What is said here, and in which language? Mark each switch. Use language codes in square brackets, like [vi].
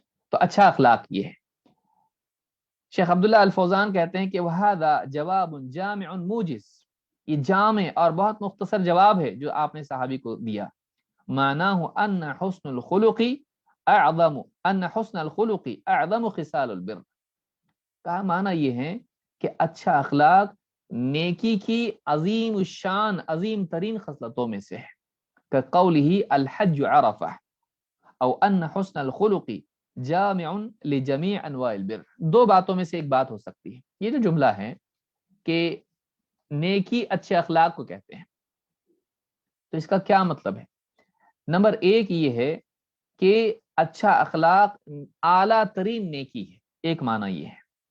[ur] تو اچھا اخلاق یہ ہے. شیخ عبداللہ الفوزان کہتے ہیں کہ [ar] وَهَذَا جَوَابٌ جَامِعٌ مُوجِزٌ، [ur] یہ جامع اور بہت مختصر جواب ہے جو آپ نے صحابی کو دیا. [ar] معناه ان حسن الخلق اعظم خصال البر، [ur] کا معنی یہ ہے کہ اچھا اخلاق نیکی کی عظیم الشان، عظیم ترین خصلتوں میں سے ہے. [ar] كقوله الحج عرفہ، او ان حسن الخلق جامع لجميع انواع البر. [ur] 2 باتوں میں سے ایک بات ہو سکتی ہے. یہ جو جملہ ہے کہ نیکی اچھے اخلاق کو کہتے ہیں، تو اس کا کیا مطلب ہے؟ نمبر 1 یہ ہے کہ اچھا اخلاق اعلیٰ ترین نیکی ہے، ایک معنی یہ ہے.